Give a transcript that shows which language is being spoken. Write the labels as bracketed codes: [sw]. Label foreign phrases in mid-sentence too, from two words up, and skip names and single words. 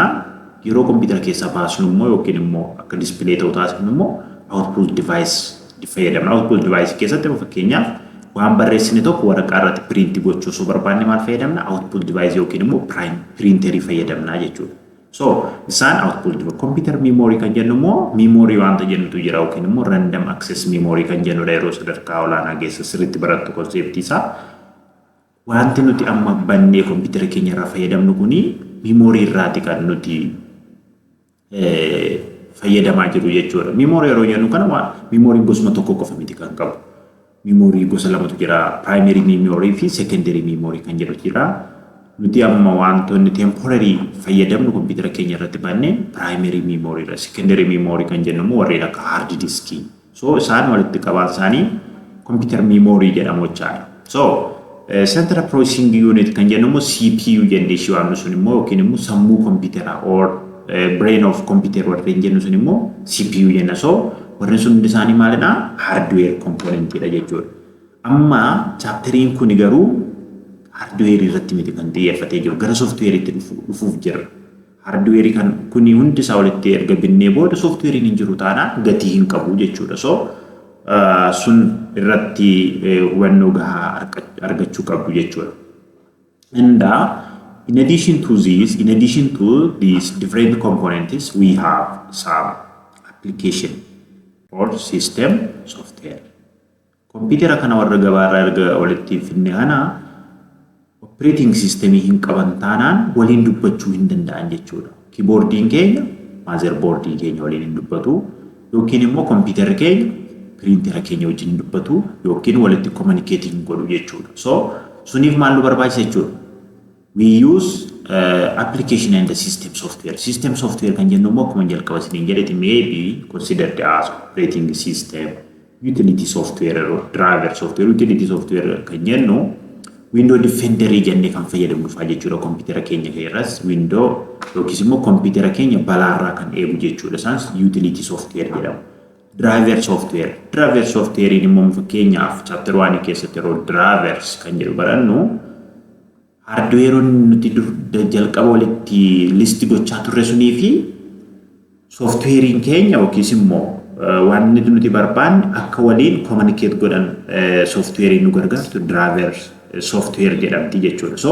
[om] Yeroo computer keessa baasnu immoo yookiin immoo akka display ta'u taasifnu immoo [en] output device [om] fayyadamna. [en] Output device [om] keessatti fakkeenyaaf waan barreessine tokko waraqaa irratti print gochuu soo barbaanne maal fayyadamna? [en] Output device [om] yookiin immoo printer fayyadamna jechuudha. So isaan [en] output device. Computer memory [om] kan jennu immoo memory wanta jennutu jira yookiin immoo [en] random access memory [om] kan jennudha yeroo sadarkaa olaanaa keessa sirriitti barattu konseptii isaa. Wanti nuti amma bannee computer keenya irraa fayyadamnu kuni memory irraati kan nuti fayyadamaa jiru jechuudha. Memory yeroo jennu kana memory gosuma tokko qofa miti kan qabu. Memory gosa lamatu jira. [en] Primary memory [om] fi [en] secondary memory [om] kan jedhu jira. Nuti amma wantoonni temporary fayyadamnu computer keenya irratti bannee [en] primary memory [om] irra, [en] secondary memory [om] kan jennu immoo warreen akka [en] hard disk. [om] So isaan walitti qabaan isaanii [en] computer memory [om] jedhamu jechaadha. So [en] central processing unit [om] kan jennu immoo CPU jennee ishee waamnu sun immoo yookiin immoo sammuu [en] computer or brain of computer [om] warreen jennu sun immoo CPU jenna. So warreen sun hundi isaanii maalidha? [en] Hardware component [om] dha jechuudha. Amma chapteriin kun garuu hardware irratti miti kan xiyyeeffatee jiru gara software itti dhufuuf jira. Hardware kan kuni hundi isaa walitti erga binnee booda software hin jiru taanaan gatii hin qabu jechuudha. So sun irratti hubannoo gahaa argachuu qabdu jechuudha. [en] And in addition to these different components, we have some application or system software. [om] Computer kana warra gabaarraa erga walitti finne kana [en] operating system [om] hin qaban taanaan waliin dubbachuu hin danda'an jechuudha. Keyboardiin keenya motherboardii keenya waliin hin dubbatu yookiin immoo computer keenya printer keenya wajjin hin dubbatu yookiin walitti communicating godhu jechuudha. So suniif maal nu barbaachisa jechuudha. [en] We use application and the system software. System software [om] kan jennu immoo akkuma jalqaba isiniin jedhetti [en] may be considered as operating system, utility software, driver software. Utility software [om] kan jennu Windows Defender jennee kan fayyadamnu faa jechuudha computer keenya keessas Windows yookiin immoo computer keenya balaarraa kan eegu jechuudha. Isaanis [en] utility software [om] jedhamu. Driver software immoo fakkeenyaaf chapter 1 keessatti yeroo drivers kan jedhu barannu hardware nuti jalqaba walitti list gochaa turre sunii fi software keenya yookiin immoo waan nuti barbaanne akka waliin communicate godhan software nu gargaartu [en] drivers software [om] jedhamti jechuudha.